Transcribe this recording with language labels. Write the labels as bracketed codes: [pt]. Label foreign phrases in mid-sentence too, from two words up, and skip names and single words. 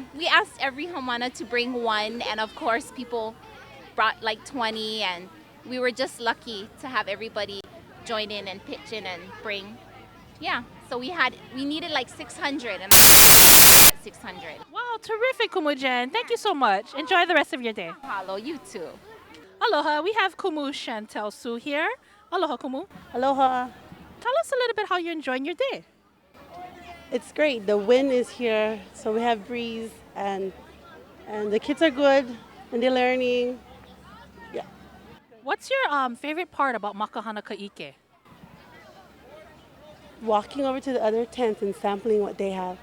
[en] We asked every haumana to bring one, and of course people brought like 20, and we were just lucky to have everybody join in and pitch in and bring. Yeah, so we needed like 600 and 600. Wow, terrific, Kumu Jen. Thank you so much. Enjoy the rest of your day. Mahalo, you too. Aloha, we have Kumu Chantel Su here. Aloha, Kumu. Aloha. Tell us a little bit how you're enjoying your day. It's great. The wind is here, so we have breeze, and the kids are good, and they're learning. Yeah. What's your favorite part about Makahana Ka'ike? Walking over to the other tents and sampling what they have.